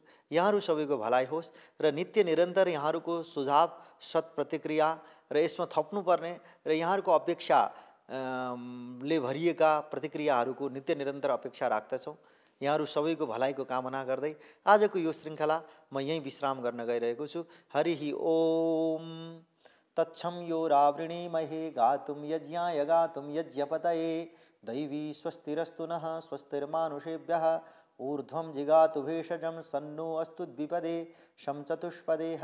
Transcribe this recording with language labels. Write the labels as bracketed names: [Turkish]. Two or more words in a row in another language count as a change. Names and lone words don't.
[Nepali] यहाँहरू सबैको भलाइ होस् र नित्य निरन्तर यहाँहरूको सुझाव, सत् प्रतिक्रिया र यसमा थप्नुपर्ने र यहाँहरूको अपेक्षा ले भरिएका प्रतिक्रियाहरूको नित्य निरन्तर अपेक्षा राख्दछौँ। यहाँहरू सबैको भलाइको कामना गर्दै आजको यो श्रृङ्खला म यहीँ विश्राम गर्न गइरहेको छु। [Sanskrit] हरिः ओम तच्छं यो रावृणीमहे गातुं यज्ञाय गातुं यज्ञपतये दैवी स्वस्तिरस्तु नः स्वस्तिर्मानुषेभ्यः ऊर्ध्वं जिगातु भेषजं सन्नो अस्तु द्विपदे शं चतुष्पदे।